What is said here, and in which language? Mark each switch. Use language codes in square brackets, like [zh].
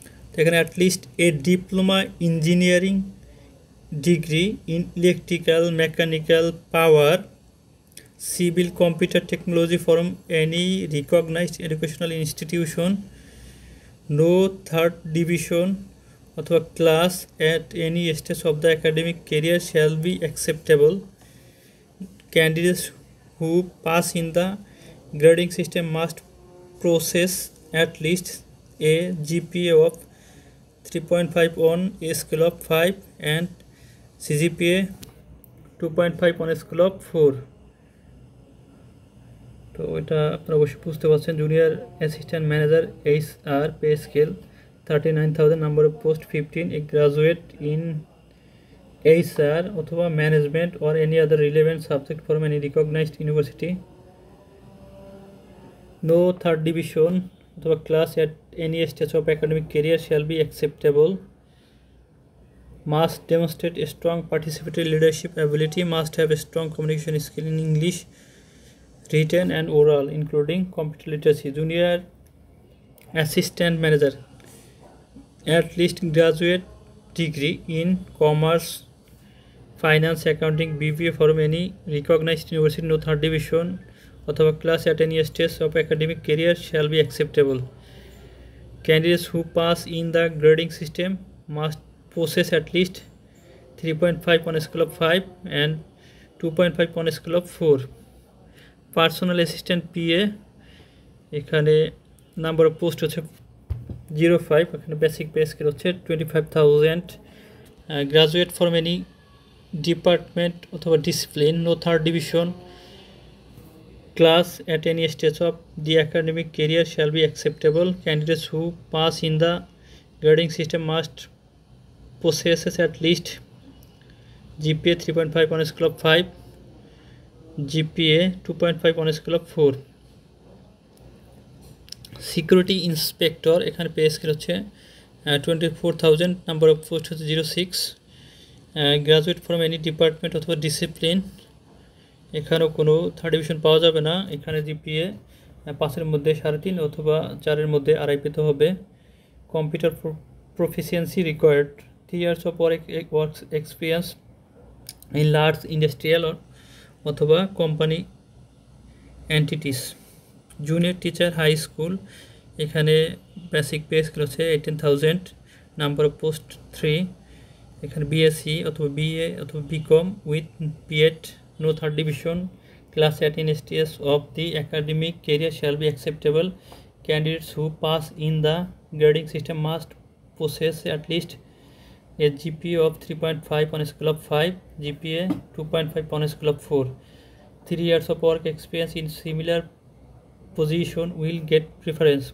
[bn] তো এখানে [en] At least a diploma engineering degree in electrical, mechanical, power, civil, computer technology from any recognised educational institution, no third division অথবা class at any stage of the academic career shall be acceptable. Candidates who pass in the grading system must possess at least a GPA of 3.5 on a scale of 5 and CGPA 2.5 on a scale of 4. [bn] তো এটা আপনারা অবশ্যই বুঝতে পারছেন। [en] Junior assistant manager HR pay scale 39,000, number of post 15, a graduate in HR অথবা management or any other relevant subject from any recognised university, no third division অথবা class at any stage of academic career shall be acceptable, must demonstrate a strong participatory leadership ability, must have a strong communication skill in English written and oral including computer literacy. Junior assistant manager, at least graduate degree in commerce, finance, accounting, BBA from any recognized university, no third division অথবা class at any stage of academic career shall be acceptable. Candidates who pass in the grading system must possess at least 3.5 on a scale of 5 and 2.5 on a scale of 4. Personal assistant PA, এখানে number of post হচ্ছে 05, এখানে basic pay scale হচ্ছে 25,000, graduate from any department অথবা discipline, no third division, class at any stage of the academic career shall be acceptable. Candidates who pass in the grading system must possesses at least GPA 3.5 on a scale of 5, GPA 2.5 on a scale of 4. Security inspector, এখানে pay scale হচ্ছে 24,000, number of post হচ্ছে 06, graduate from any department অথবা discipline, এখানেও কোনো third division [bn] পাওয়া যাবে না। এখানে GPA 5-এর মধ্যে 3.5 অথবা 4-এর মধ্যে 2.5 পেতে হবে। [en] Computer proficiency required, 3 years of work experience in large industrial অথবা company entities. Junior teacher high school, এখানে basic pay scale হচ্ছে 18,000, number of post 3, এখানে BSc অথবা BA অথবা BCom with B.Ed, no third division, class at any stage of the academic career shall be acceptable. Candidates who pass in the grading system must possess at least a GPA of 3.5 on a scale of 5, GPA 2.5 on a scale of 4. 3 years of work experience in similar position will get preference.